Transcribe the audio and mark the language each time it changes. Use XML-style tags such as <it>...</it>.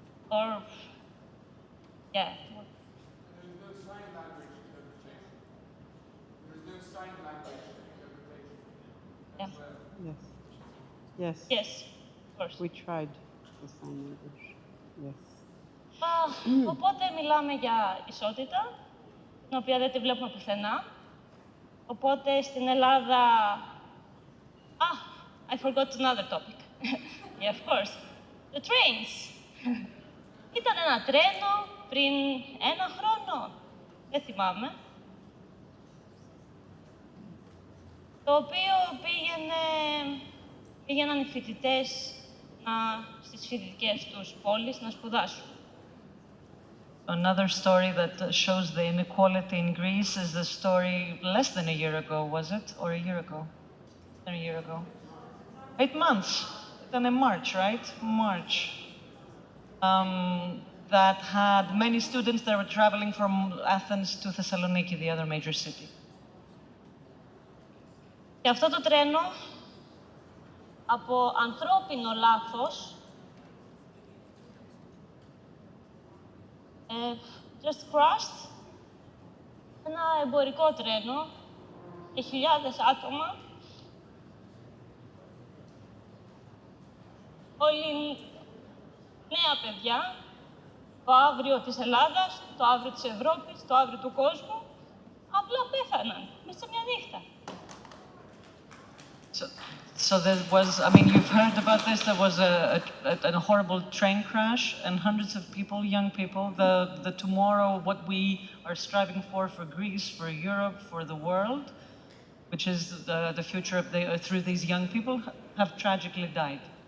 <en>Or, yeah. There's no sign language interpretation. There's no sign language interpretation. Yeah. Yes. Yes, of course. We tried the sign language. Yes.</en> <el>Οπότε μιλάμε για ισότητα, την οποία δεν τη βλέπουμε πουθενά. Οπότε στην Ελλάδα...</el> <en>I forgot another topic. Yeah, of course. The trains.</en> <el>Ήταν ένα τρένο πριν 1 χρόνο. Δεν θυμάμαι. Το οποίο πήγαιναν οι φοιτητές στις φοιτητικές τους πόλεις να σπουδάσουν.</el> <en>Another story that shows the inequality in Greece is the story less than a year ago, was it? Or a year ago? Less than a year ago. 8 months. Then in March, right? March. That had many students that were traveling from Athens to Thessaloniki, the other major city.</en> <el>Και αυτό το τρένο, από ανθρώπινο λάθος,</el> <en>just crashed</en> <el>ένα εμπορικό τρένο και χιλιάδες άτομα. Όλοι νέα παιδιά, το αύριο της Ελλάδας, το αύριο της Ευρώπης, το αύριο του κόσμου, απλά πέθαναν μέσα σε μια νύχτα.</el> <en>So there was, I mean, you've heard about this, there was a horrible train crash and hundreds of people, young people, the tomorrow, what we are striving for Greece, for Europe, for the world, which is the future of through these young people, have tragically died.</en>